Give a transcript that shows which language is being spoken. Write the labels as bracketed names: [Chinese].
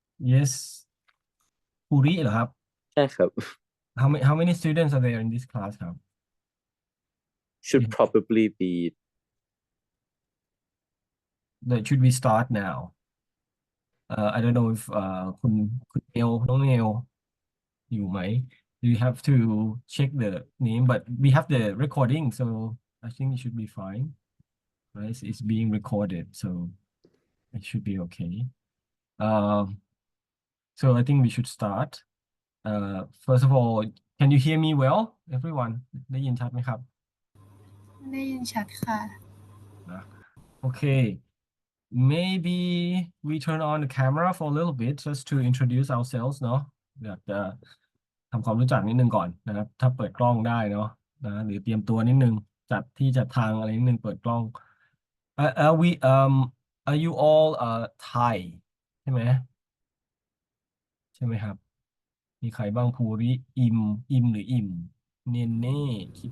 [English] yes [Thai] ภูริเหรอครับ ใช่ครับ [English] how many students are there in this class [Thai] ครับ [English] should probably be should we start now I don't know if [Thai] คุณเอลน้องเอลอยู่ไหม [English] do you have to check the name but we have the recording so I think it should be fine right it's being recorded so it should be okay um so I think we should start first of all can you hear me well everyone [Thai] ได้ยินชัดไหมครับ ได้ยินชัดค่ะ นะ [English] okay maybe we turn on the camera for a little bit just to introduce ourselves [Thai] เนาะอยากจะทำความรู้จักนิดนึงก่อนนะครับถ้าเปิดกล้องได้เนาะนะหรือเตรียมตัวนิดนึงจัดที่จัดทางอะไรนิดนึงเปิดกล้อง [English] we are you all Thai [Thai] ใช่ไหมใช่ไหมครับมีใครบ้างภูริอิมหรืออิ่มเนเน่คิด